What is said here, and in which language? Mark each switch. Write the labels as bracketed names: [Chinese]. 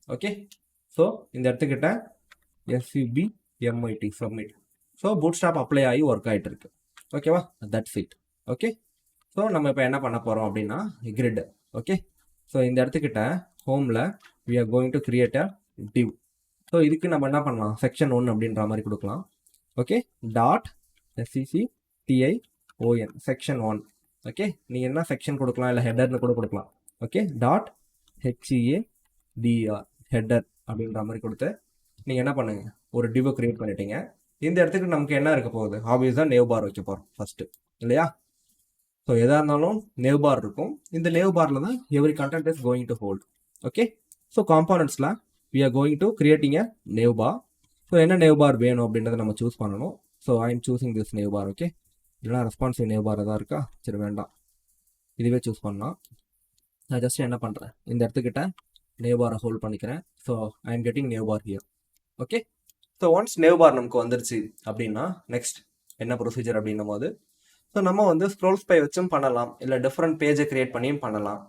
[Tamil] Okay, so இந்த இடத்துக்கிட்ட SUBMIT submit. So bootstrap apply ஆகி work ஆகிட்டு இருக்கு. ஓகேவா, தட்ஸ் இட். ஓகே, ஸோ நம்ம இப்போ என்ன பண்ண போகிறோம் அப்படின்னா கிரிட். ஓகே, ஸோ இந்த இடத்துக்கிட்ட ஹோமில் [English] we are going to create a div. [Tamil] So இதுக்கு நம்ம என்ன பண்ணலாம், செக்ஷன் 1 அப்படின்ற மாதிரி கொடுக்கலாம். Okay, .SECTION section 1. ஓகே, நீங்கள் என்ன செக்ஷன் கொடுக்கலாம், இல்லை ஹெடர்னு கூட கொடுக்கலாம். ஓகே, .HEADR ஹெடர் அப்படின்ற மாதிரி கொடுத்து நீங்கள் என்ன பண்ணுங்க, ஒரு டிவை கிரியேட் பண்ணிட்டீங்க. இந்த இடத்துக்கு நமக்கு என்ன இருக்க போகுது, ஆப்வியஸாக நேவ் பார் வைக்க போகிறோம் ஃபர்ஸ்ட் இல்லையா. ஸோ எதாக இருந்தாலும் நேவ் பார் இருக்கும். இந்த நேவ் பாரில் தான் [English] Every content is going to hold. Okay, so காம்பனன்ட்ஸில் we are going to creating a nav bar. [Tamil] So என்ன நேவ் பார் வேணும் அப்படின்றத நம்ம சூஸ் பண்ணணும். So [English] I am choosing this nav bar. [Tamil] Okay, இல்லைனா ரெஸ்பான்சிவ் நேவ் பார் தான் இருக்கா, சரி வேண்டாம், இதுவே சூஸ் பண்ணலாம். நான் ஜஸ்ட் என்ன பண்ணுறேன், இந்த இடத்துக்கிட்ட நேவ் பாரை ஹோல்ட் பண்ணிக்கிறேன். [English] So I am getting nav bar here. [Tamil] Okay, so once nav பார் நமக்கு வந்துருச்சு அப்படின்னா நெக்ஸ்ட் என்ன ப்ரொசீஜர் அப்படின்னும் போது, ஸோ நம்ம வந்து ஸ்க்ரோல் ஸ்பை வச்சும் பண்ணலாம், இல்லை டிஃப்ரெண்ட் பேஜை கிரியேட் பண்ணியும் பண்ணலாம்.